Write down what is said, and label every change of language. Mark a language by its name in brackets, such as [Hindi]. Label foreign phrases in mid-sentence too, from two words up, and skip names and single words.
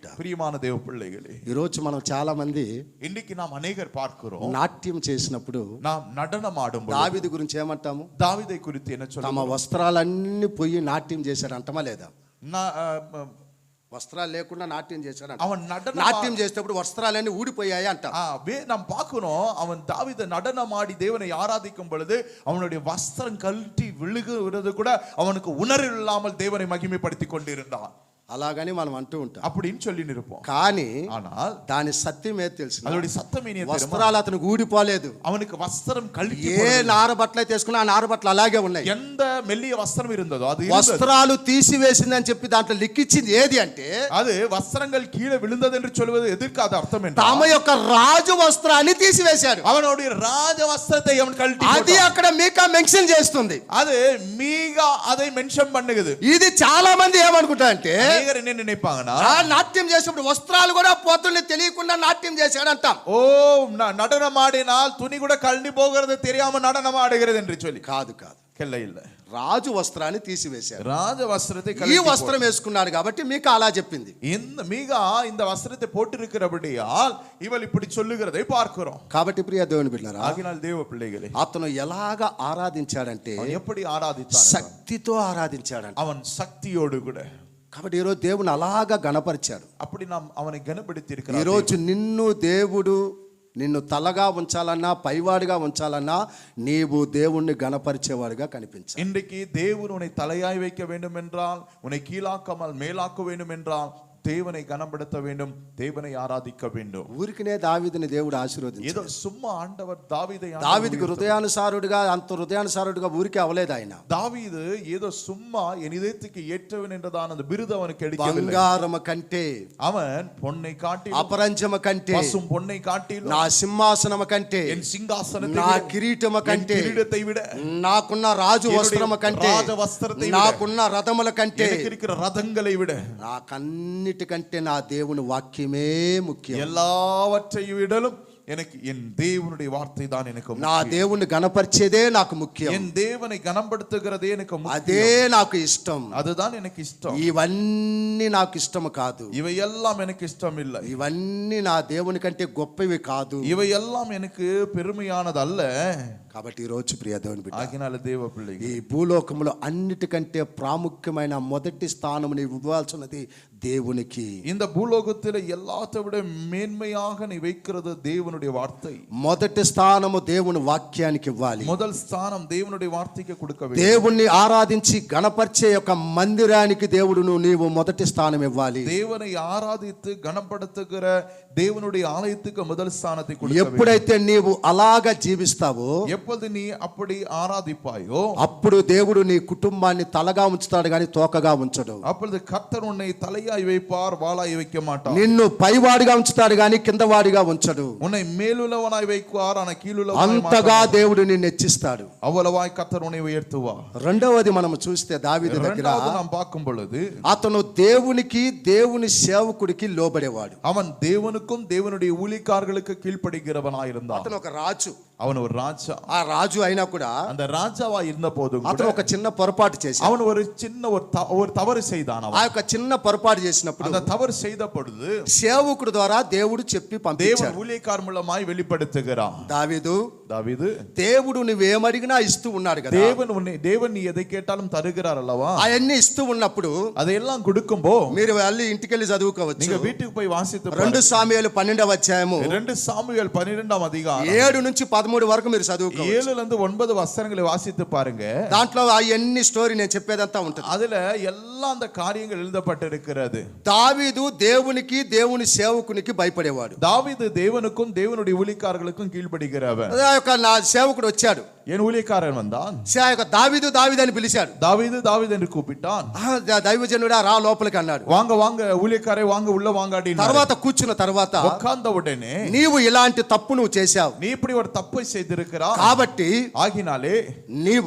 [Tamil] பிரியமான தேவ பிள்ளைகளே, [Telugu] ఈరోజు మనం చాలా మంది [Tamil] இன்னைக்கு நாம் அநேகர் பார்க்கிறோம், [Telugu] నాట్యం చేసినప్పుడు [Tamil] நாம் நடனம் ஆடும்போது [Telugu] దావీదు గురించి ఏమంటాము? [Tamil] தாவீதை குறித்து என்ன [Telugu] తమ [Tamil] சொல்லுவோம்? [Telugu] వస్త్రాలన్నీ పోయి నాట్యం చేశాడు అంటమా లేదా? వస్త్రాలు లేకుండా నాట్యం చేశాడు అంట. [Tamil] அவன் நடனம் [Telugu] నాట్యం చేసేటప్పుడు వస్త్రాలన్నీ ఊడిపోయాయి అంట. [Tamil] நாம் பார்க்கணும், அவன் தாவீது நடனம் ஆடி தேவனை ஆராதிக்கும் பொழுது அவனுடைய வஸ்திரம் கழட்டி விழுகிறது கூட அவனுக்கு உணர்வு இல்லாமல் தேவனை மகிமைப்படுத்தி கொண்டிருந்தான். [Telugu] అలాగని మనం అంటూ ఉంటాం, [Tamil] அப்படின்னு சொல்லி நிற்போம். [Telugu] కానీ [Tamil] ஆனால் [Telugu] దాని సత్యమే తెలుసు. [Tamil] அதோட [Telugu] సత్యం ఏంటి [Tamil] தெரியுமா? [Telugu] వస్త్రాలు అతనికి ఊడిపోలేదు. [Tamil] அவனுக்கு வஸ்திரம் கழட்டி [Telugu] ఏ నార బట్టలు తీసుకున్నా ఆ నార బట్టలు అలాగే ఉన్నాయి. [Tamil] எந்த மெல்லிய வஸ்திரம் இருந்ததோ அது இருந்தது. [Telugu] వస్త్రాలు తీసివేసిందని చెప్పి దాంట్లో లిఖించింది ఏది అంటే, [Tamil] அது வஸ்திரங்கள் கீழே விழுந்தது என்று சொல்வது எதற்காக அர்த்தம் [Telugu] తమ [Tamil] என்றால் [Telugu] యొక్క రాజు వస్త్రాన్ని తీసివేశాడు. [Tamil] அவனுடைய ராஜ வஸ்திரத்தை அவன் கழட்டி [Telugu] అది [Tamil] போட்டான். [Telugu] అక్కడ మీకా మెన్షన్ చేస్తుంది. [Tamil] அது மீகா அதை மென்ஷன் பண்ணுகிறது. [Telugu] ఇది చాలా మంది ఏమనుకుంటా అంటే, [Tamil] அநேகர் என்ன நினைப்பாங்கன்னா, [Telugu] ఆ నాట్యం చేసినప్పుడు వస్త్రాలు కూడా పోతుంది తెలియకుండా నాట్యం చేశాడు అంటాం. [Tamil] ஓ நடனம் ஆடினால் துணி கூட கழட்டி போகிறது தெரியாம நடனம் ஆடுகிறது என்று சொல்லி. [Telugu] కాదు కాదు, [Tamil] இல்ல இல்ல, [Telugu] రాజు వస్త్రాన్ని తీసివేశారు. [Tamil] ராஜ வஸ்திரத்தை [Telugu] ఈ [Tamil] கழட்டி [Telugu] వస్త్రం వేసుకున్నాడు కాబట్టి మీకు అలా చెప్పింది. [Tamil] இந்த மீகா இந்த வஸ்திரத்தை போட்டிருக்கிறபடியால் இவள் இப்படி சொல்லுகிறதை பார்க்கிறோம். [Telugu] కాబట్టి ప్రియ దేవుని బిడ్డలారా, [Tamil] ஆகினால் தேவ பிள்ளைகளே, [Telugu] అతను ఎలాగ ఆరాధించాడంటే [Tamil] அவன் எப்படி ఆరాధించాడు? [Telugu] శక్తితో ఆరాధించాడంట. [Tamil] அவன் சக்தியோடு கூட. [Telugu] కాబట్టి ఈరోజు దేవుని అలాగా గణపరిచాడు. [Tamil] அப்படி நாம் அவனை கனப்படுத்தி இருக்கிறார். [Telugu] ఈరోజు నిన్ను తలగా ఉంచాలన్నా పైవాడిగా ఉంచాలన్నా నీవు దేవుణ్ణి గణపరిచేవాడిగా కనిపించాలి. [Tamil] இன்றைக்கு தேவன் உன்னை தலையாய் வைக்க வேண்டும் என்றால், உன்னை கீழாக்காமல் மேலாக்க வேண்டும் என்றால் தேவனை கனப்படுத்த வேண்டும், தேவனை ஆராதிக்க வேண்டும். [Telugu] ఊరికినే దావీదుని దేవుడు ఆశీర్వదించాడు. [Tamil] ஏதோ சும்மா ஆண்டவர் தாவீதை [Telugu] దావీదుకు హృదయానుసారుడిగా అంత హృదయానుసారుడిగా ఊరికే అవలేదు ఆయన. [Tamil] தாவீது ஏதோ சும்மா என் இதயத்துக்கு ஏற்றவன் என்றதான அந்த விருது அவனுக்கு கிடைக்கவில்லை. [Telugu] బంగారము కంటే, [Tamil] அவன் பொன்னை காட்டிலும், [Telugu] అపరంజము కంటే, [Tamil] பசும் பொன்னை காட்டிலும், [Telugu] నా సింహాసనము కంటే, [Tamil] என் சிங்காசனத்தை [Telugu] నా [Tamil] விட, [Telugu] కిరీటము [Tamil] என் [Telugu] కంటే, [Tamil] கிரீடத்தை விட, [Telugu] నాకున్న రాజు వస్త్రము కంటే, [Tamil] ராஜ வஸ்திரத்தை விட, [Telugu] నాకున్న రథముల కంటే, [Tamil] எனக்கு இருக்கிற ரதங்களை விட, [Telugu] నాకన్నిటికంటే నా దేవుని వాక్యమే ముఖ్యం. [Tamil] எல்லாவற்றையும் விடலும் எனக்கு என் தேவனுடைய வார்த்தை தான் எனக்கு [Telugu] నా దేవుని గణపరిచేదే నాకు ముఖ్యం. [Tamil] என் தேவனை கனப்படுத்துகிறதே எனக்கு [Telugu] అదే నాకు ఇష్టం. [Tamil] அதுதான் எனக்கு ఇష్టం. [Telugu] ఇవన్నీ నాకు ఇష్టం కాదు. [Tamil] இவையெல்லாம் எனக்கு இஷ்டம் இல்லை. [Telugu] ఇవన్నీ నా దేవుని కంటే గొప్పవి కాదు. [Tamil] இவையெல்லாம் எனக்கு பெருமையானது அல்ல. [Telugu] కాబట్టి ఈ రోజు ప్రియ దేవుని బిడ్డ, [Tamil] ஆகினால தேவ பிள்ளைகள், [Telugu] ఈ భూలోకంలో అన్నిటికంటే ప్రాముఖ్యమైన మొదటి స్థానం నీవు ఇవ్వాల్సినది దేవునికి. [Tamil] இந்த பூலோகத்தில் எல்லாத்தை விட மேன்மையாக நீ வைக்கிறது தேவனுடைய வார்த்தை. [Telugu] మొదటి స్థానము దేవుని వాక్యానికి ఇవ్వాలి. [Tamil] முதல் ஸ்தானம் தேவனுடைய வார்த்தைக்கு கொடுக்க வேண்டும். [Telugu] దేవుణ్ణి ఆరాధించి గణపరిచే యొక్క మందిరానికి దేవుడును నీవు మొదటి స్థానం ఇవ్వాలి. [Tamil] தேவனை ஆராதித்து கனப்படுத்துகிற தேவனுடைய ஆலயத்துக்கு முதல் ஸ்தானத்தை கொடுக்க வேண்டும். [Telugu] ఎప్పుడైతే నీవు అలాగా జీవిస్తావో, [Tamil] எப்பொழுது நீ அப்படி ஆராதிப்பாயோ, [Telugu] అప్పుడు దేవుడు నీ కుటుంబాన్ని తలగా ఉంచుతాడు కానీ తోకగా ఉంచడు. [Tamil] அப்பொழுது கர்த்தர் உன்னை தலையாய் வைப்பார், வாளாய் வைக்க மாட்டார். [Telugu] నిన్ను పైవాడిగా ఉంచుతాడు కానీ కిందవాడిగా ఉంచడు. [Tamil] உன்னை மேலுள்ளவனாய் வைக்குவார், ஆனா கீழுள்ளவனாய் [Telugu] అంతగా దేవుడు నిన్ను హెచ్చిస్తాడు. [Tamil] அவ்வளவாய் கர்த்தர் உன்னை உயர்த்துவார். [Telugu] రెండవది మనం చూస్తే దావీదు దగ్గర [Tamil] இரண்டாவது நாம் பார்க்கும் பொழுது, [Telugu] అతను దేవునికి దేవుని సేవకుడికి లోబడేవాడు. [Tamil] அவன் தேவனுக்கும் தேவனுடைய ஊழியக்காரர்களுக்கு கீழ்ப்படுகிறவனாய் இருந்தான். [Telugu] అతను ఒక రాజు. [Tamil] அவன் ஒரு ராஜா. [Telugu] ఆ రాజు అయినా కూడా [Tamil] அந்த ராஜாவா இருந்த போதும் [Telugu] అతను ఒక చిన్న పొరపాటు చేశాడు. [Tamil] அவன் ஒரு சின்ன ஒரு தவறு செய்தான். [Telugu] ఆ యొక్క చిన్న పొరపాటు చేసినప్పుడు [Tamil] அந்த தவறு செய்த பொழுது [Telugu] సేవకుడు ద్వారా దేవుడు చెప్పి పంపించాడు. [Tamil] தேவன் ஊழியக்காரர் மூலமாய் வெளிப்படுத்துகிறான். [Telugu] దావీదు, దేవుడు నువ్వేమడిగినా ఇస్తూ ఉన్నాడు కదా. [Tamil] தேவன் நீ எதை கேட்டாலும் தருகிறார் அல்லவா. [Telugu] అవన్నీ ఇస్తూ ఉన్నప్పుడు [Tamil] అదెல்லாம் கொடுக்கும்போ [Telugu] మీరు వెళ్ళి ఇంటికెళ్ళి చదువుకోవచ్చు. [Tamil] நீங்க வீட்டுக்கு போய் வாசித்து [Telugu] 2 సాముయేలు 12వ అధ్యాయము [Tamil] 2 சாமுவேல் 12వ அதிகாரம் [Telugu] 7 నుంచి 13 వరకు మీరు చదువుకోవచ్చు. [Tamil] 7 ல இருந்து 9 வசனங்களை வாசித்து பாருங்க. [Telugu] దాంట్లో అవన్నీ స్టోరీ నేను చెప్పేదంతా ఉంటుంది. [Tamil] அதுல எல்லாம் அந்த காரியங்கள் எழுதப்பட்டிருக்கிறது. [Telugu] దావీదు దేవునికి దేవుని సేవకునికి భయపడేవాడు. [Tamil] దావీదు தேவனுக்கும் தேவனுடைய ஊழியக்காரர்களுக்கும் கீழ்ப்படிகிறவன். [Telugu] నా సేవకుడు వచ్చాడు, [Tamil] என் ஊழியக்காரன் வந்தான், [Telugu] దావీదు దావీదు అని పిలిచాడు. [Tamil] தாவீது தாவீது என்று கூப்பிட்டான். [Telugu] దైవజనుడా రా లోపలికి అన్నాడు. [Tamil] வாங்க வாங்க ஊழியக்காரே வாங்க உள்ள வாங்காடி. [Telugu] తర్వాత కూర్చున్న తర్వాత [Tamil] உட்கார்ந்த உடனே [Telugu] నీవు ఇలాంటి తప్పు నువ్వు చేశావు, [Tamil] நீ இப்படி ஒரு தப்பை செய்திருக்கிறாய், [Telugu] కాబట్టి [Tamil] ஆகினாலே [Telugu] నీవు